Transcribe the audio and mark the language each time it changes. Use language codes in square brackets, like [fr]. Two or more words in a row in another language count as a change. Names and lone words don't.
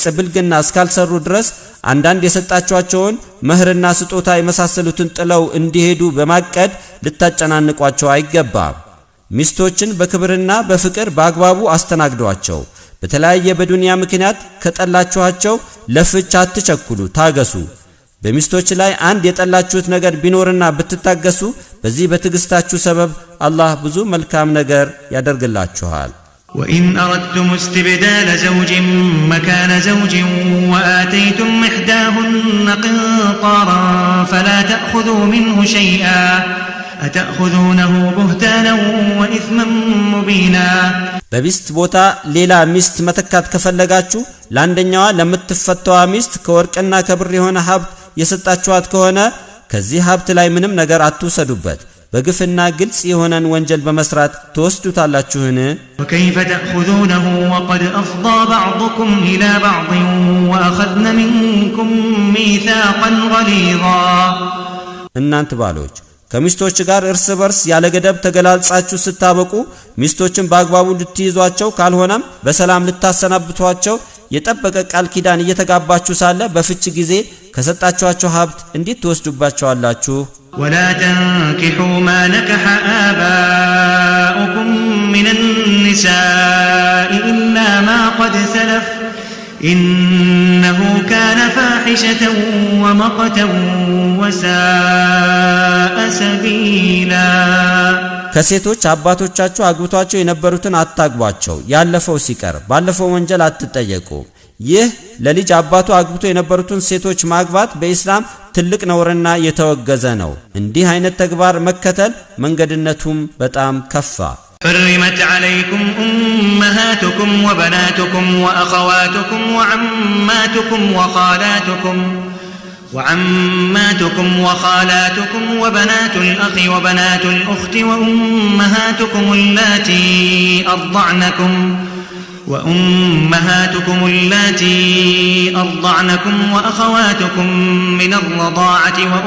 [am] ብልግና እስካልሰሩ ድረስ አንዳንድ የሰጣችኋቸውን መህርና ስጦታ የመሳሰሉትን ጥለው እንዲሄዱ በማቀድ ልታጨናንቋቸው አይገባም ሚስቶችን በክብርና በፍቅር በአግባቡ አስተናግዷቸው በተለያየ በዱንያ ምክንያት ከጠላችኋቸው ለፍች አትቸኩሉ ታገሱ በሚስቶች ላይ አንድ የጠላችሁት ነገር ቢኖርና ብትታገሱ በዚህ በትግስታችሁ ሰበብ አላህ ብዙ መልካም ነገር ያደርግላችኋል [ar] وإن أردتم استبدال زوج مكان زوج وآتيتم إحداهن قنطارا فلا تأخذوا منه شيئا أتأخذونه بهتانا وإثما مبينا [am] በሚስት ቦታ ሌላ ሚስት መተካት ከፈለጋችሁ ለአንደኛዋ ለምትፈታዋ ሚስት ከወርቅና ከብር የሆነ ሀብት የሰጣችኋት ከሆነ ከዚህ ሀብት ላይ ምንም ነገር አትውሰዱበት በግፍና ግልጽ የሆነን ወንጀል በመስራት ተወስዱታላችሁን? [ar] وكيف تأخذونه وقد أفضى بعضكم إلى بعض وأخذن منكم ميثاقا غليظا [am] እናንተ ባሎች ከሚስቶች ጋር እርስ በርስ ያለ ገደብ ተገላልጻችሁ ስታበቁ ሚስቶችን በአግባቡ ልትይዟቸው ካልሆነም በሰላም ልታሰናብቷቸው የጠበቀ ቃል ኪዳን እየተጋባችሁ ሳለ በፍች ጊዜ ከሰጣችኋቸው ሀብት እንዴት ትወስዱባቸዋላችሁ? [ar] ولا تنكحوا ما نكح آباؤكم من النساء إلا ما قد سلف إنه كان فاحشة ومقتا وساء سبيلا [am] ከሴቶች አባቶቻችሁ አግብቷቸው የነበሩትን አታግቧቸው ያለፈው ሲቀር ባለፈው ወንጀል አትጠየቁ። ይህ ለልጅ አባቱ አግብቶ የነበሩትን ሴቶች ማግባት በእስላም ትልቅ ነውርና የተወገዘ ነው። እንዲህ አይነት ተግባር መከተል መንገድነቱም በጣም ከፋ። [ar] حرمت عليكم أمهاتكم وبناتكم وأخواتكم وعماتكم وخالاتكم وبنات الأخ وبنات الأخت وأمهاتكم اللاتي أرضعنكم وأخواتكم من الرضاعة